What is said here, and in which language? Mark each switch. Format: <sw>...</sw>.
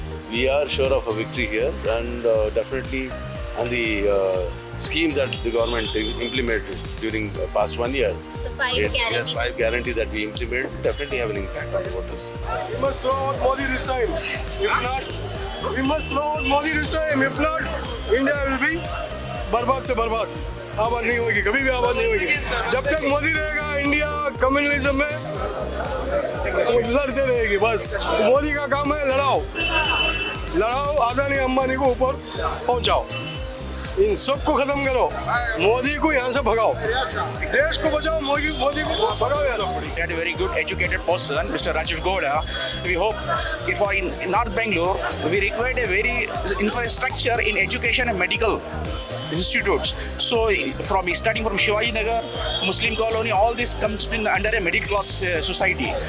<en>We are sure of a victory here, and definitely and the scheme that the government implemented during the past 1 year. The 5 guarantees. Yes, 5 guarantees that we implemented definitely have an impact on the voters. We must throw out Modi this time. If not, we must throw out Modi this time. If not, India will be</en> <hi>बर्बाद से बर्बाद. आबाद नहीं होगी, कभी भी आबाद नहीं होगी. जब तक मोदी रहेगा, इंडिया कम्युनलिज्म में लड़ते रहेगी. बस मोदी का काम है लड़ाओ, अदानी अंबानी को ऊपर पहुंचाओ. इन सबको खत्म करो, मोदी को यहाँ से भगाओ, देश को बचाओ, मोदी को भगाओ यहाँ.</hi> <en>We had a very good educated person, Mr. Rajiv Gowda. We hope if in North Bangalore, we required a very infrastructure in education and medical institutes. So starting from Shivaji Nagar, Muslim colony, all this comes under a middle class society.</en>